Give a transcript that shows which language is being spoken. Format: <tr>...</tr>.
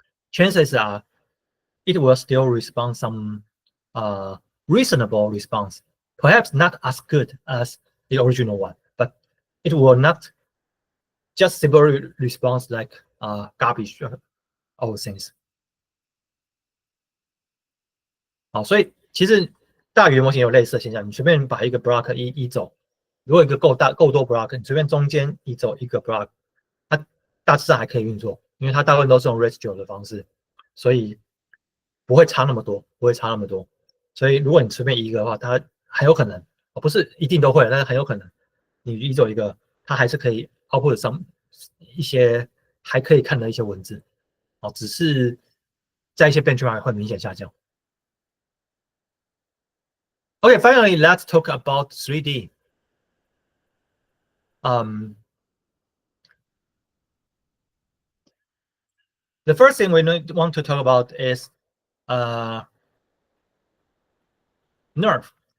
<en>Chances are it will still respond some reasonable response, perhaps not as good as the original one, but it will not just simply respond like garbage of things.</en> <zh>好，所以其实大语言模型有类似的现象，你随便把一个 block 移走，如果一个够多 block， 你随便中间移走一个 block， 它大致上还可以运作，因为它大部分都是用 residual 的方式，所以不会差那么多，不会差那么多。所以如果你随便移一个的话，它很有可能，不是一定都会，但是很有可能你移走一个，它还是可以 output 上一些还可以看的一些文字，只是在一些 benchmark 会明显下降。</zh> <en>Okay, finally, let's talk about 3D. The first thing we want to talk about is NERF.</en>